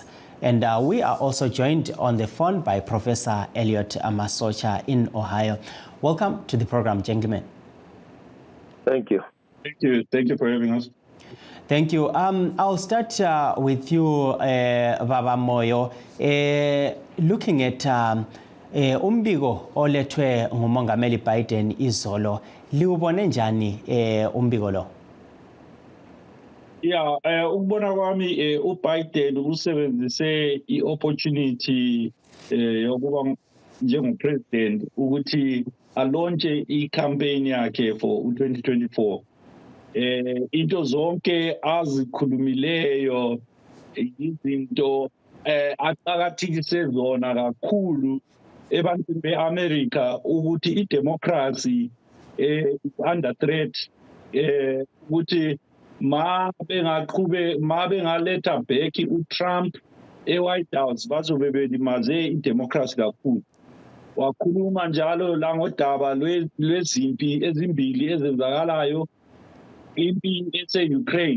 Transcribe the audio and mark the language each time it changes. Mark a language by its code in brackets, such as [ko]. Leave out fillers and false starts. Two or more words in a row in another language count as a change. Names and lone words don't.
[en] And we are also joined on the phone by Professor Elliot Masocha in Ohio. Welcome to the program, gentlemen. Thank you. Thank you. Thank you for having us. Thank you. I'll start with you, Baba Moyo. Looking at [nd] umbiko olethwe ngumongameli Biden izolo, liubone njani umbiko lo? Yeah, ukubona kwami uBiden usebenzise i-opportunity yokuba njengopresident ukuthi alonche i-campaign yakhe for 2024. Into zonke azikhulumileyo izinto aqakathekise zona kakhulu ebantwini beAmerica ukuthi idemocracy [en] is under threat, [nd] ukuthi ma bengaletha back uTrump eWhite House bazobe belimaze idemocracy kakhulu. Wakhuluma njalo la ngodaba lwezimpi ezimbili ezenzakalayo, impi ese-Ukraine.